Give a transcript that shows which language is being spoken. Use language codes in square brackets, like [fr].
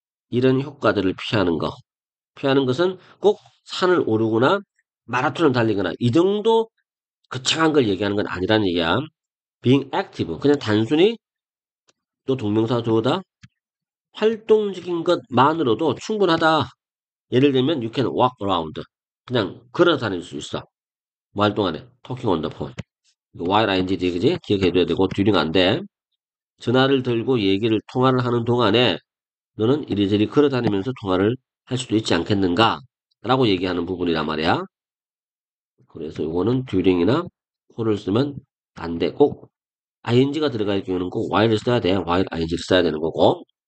[ko] 이런 효과들을 피하는 거. 피하는 것은 꼭 산을 오르거나 마라톤을 달리거나 이 정도 거창한 걸 얘기하는 건 아니라는 얘기야. [en] being active. [ko] 그냥 단순히 또 동명사 주어다. 활동적인 것만으로도 충분하다. 예를 들면 [en] you can walk around. [ko] 그냥 걸어 다닐 수 있어. 뭐 할 동안에 [en] talking on the phone. while ing [ko] 그지? 기억해둬야 되고 during 안 돼. 전화를 들고 통화를 하는 동안에 너는 이리저리 걸어 다니면서 통화를 할 수도 있지 않겠는가? 라고 얘기하는 부분이란 말이야. 그래서 이거는 during이나 for를 쓰면 안 돼. 꼭 ing가 들어갈 경우는 꼭 while을 써야 돼. while ing를 써야 되는 거고.